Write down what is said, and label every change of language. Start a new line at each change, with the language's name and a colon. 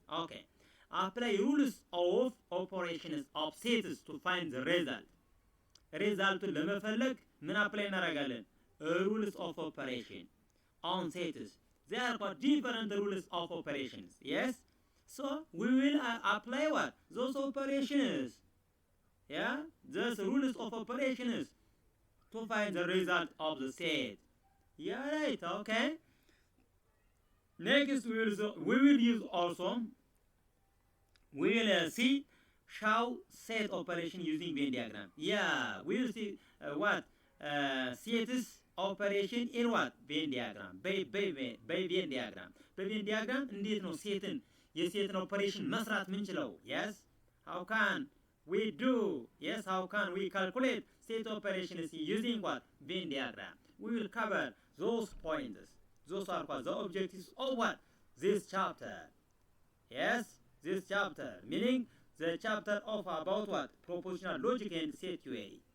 English: ኦኬ apply rules of operations of sets to find the result.
Amharic: ሪዛልቱን ለመፈለግ ምን አፕላይ እናደርጋለን?
English: rules of operation on sets. There are quite different rules of operations. Yes? So we will apply what? Those operations. Yeah? Those rules of operations to find the result of the set. Yeah, right. Okay. Next we will use also, we will see show set operation using Venn diagram. Yeah, we will see what? Sets operation in what? Venn diagram. Venn diagram.
Amharic: በቬን ዲያግራም እንዴት ነው የሴትን ኦፐሬሽን መስራት ምንችለው?
English: Yes? How can we do? Yes, how can we calculate set operations using what? Venn diagram. We will cover those points. Those are what? The objectives of what? This chapter. Yes? This chapter. Meaning the chapter of about what? Propositional logic and set theory.